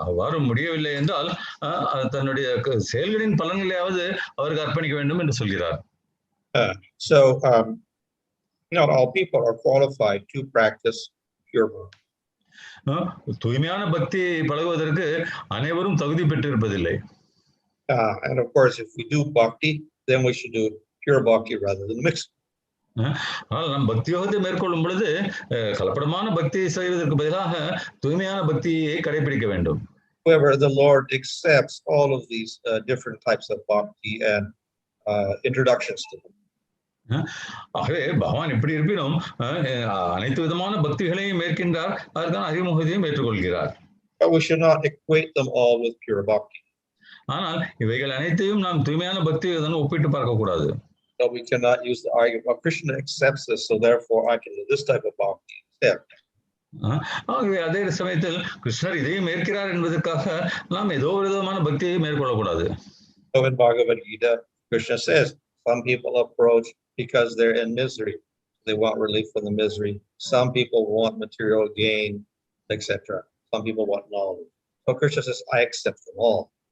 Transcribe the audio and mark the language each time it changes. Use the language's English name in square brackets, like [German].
[Tamil] அவ்வாறு முடியவில்லை என்றால் தன்னுடைய செயல்களின் பலன்களையாவது அவருக்கு அர்ப்பணிக்க வேண்டும் என்று சொல்கிறார். [English] So not all people are qualified to practice pure bhakti. [Tamil] தூய்மையான பக்தியை பழகுவதற்கு அனைவரும் தகுதி பெற்றிருப்பதில்லை. [English] And of course, if we do bhakti, then we should do pure bhakti rather than mixed. [Tamil] நாம் பக்தி யோகத்தை மேற்கொள்ளும் பொழுது கலப்படமான பக்தியை செய்வதற்கு பதிலாக தூய்மையான பக்தியை கடைபிடிக்க வேண்டும். [English] However, the Lord accepts all of these different types of bhakti and introductions to them. [Tamil] ஆகவே பகவான் இப்படி இருப்பினும் அனைத்து விதமான பக்திகளையும் மேற்கின்றார், அதற்கான அறிமுகத்தையும் ஏற்றுக்கொள்கிறார். [English] But we should not equate them all with pure bhakti. [Tamil] ஆனால் இவைகள் அனைத்தையும் நாம் தூய்மையான பக்தியுடன் ஒப்பிட்டு பார்க்க கூடாது. [English] So we cannot use the argument, well, Krishna accepts this, so therefore I can do this type of bhakti instead. [Tamil] ஆகவே அதே சமயத்தில் கிருஷ்ணர் இதையும் ஏற்கிறார் என்பதற்காக நாம் ஏதோ ஒரு விதமான பக்தியை மேற்கொள்ளக்கூடாது. [English] So in Bhagavad Gita, Krishna says, some people approach because they're in misery. They want relief from the misery. Some people want material gain, etc. Some people want knowledge. So Krishna says, I accept them all.